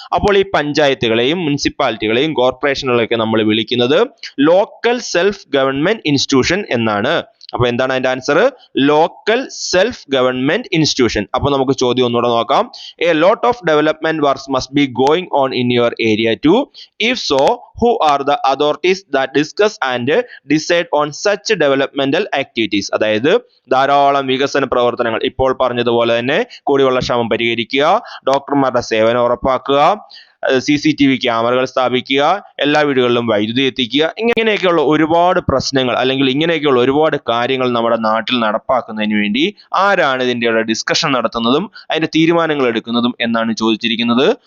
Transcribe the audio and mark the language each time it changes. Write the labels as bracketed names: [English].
[Malayalam] അപ്പോൾ ഈ പഞ്ചായത്തുകളെയും മുനിസിപ്പാലിറ്റികളെയും കോർപ്പറേഷനുകളെയൊക്കെ നമ്മൾ വിളിക്കുന്നത് ലോക്കൽ സെൽഫ് ഗവൺമെന്റ് ഇൻസ്റ്റിറ്റ്യൂഷൻ എന്നാണ്. അപ്പൊ എന്താണ് അതിന്റെ answer? Local self government institution. അപ്പൊ നമുക്ക് ചോദ്യം ഒന്നുകൂടെ നോക്കാം. [English] A lot of development works must be going on in your area too. If so, who are the authorities that discuss and decide on such developmental activities? [Malayalam] അതായത് ധാരാളം വികസന പ്രവർത്തനങ്ങൾ, ഇപ്പോൾ പറഞ്ഞതുപോലെ തന്നെ കുടിവെള്ള ക്ഷാമം പരിഹരിക്കുക, ഡോക്ടർമാരുടെ സേവനം ഉറപ്പാക്കുക, CCTV ക്യാമറകൾ സ്ഥാപിക്കുക, എല്ലാ വീടുകളിലും വൈദ്യുതി എത്തിക്കുക, ഇങ്ങനെയൊക്കെയുള്ള ഒരുപാട് പ്രശ്നങ്ങൾ അല്ലെങ്കിൽ ഇങ്ങനെയൊക്കെയുള്ള ഒരുപാട് കാര്യങ്ങൾ നമ്മുടെ നാട്ടിൽ നടപ്പാക്കുന്നതിന് വേണ്ടി ആരാണ് ഇതിന്റെ ഡിസ്കഷൻ നടത്തുന്നതും അതിന്റെ തീരുമാനങ്ങൾ എടുക്കുന്നതും എന്നാണ് ചോദിച്ചിരിക്കുന്നത്.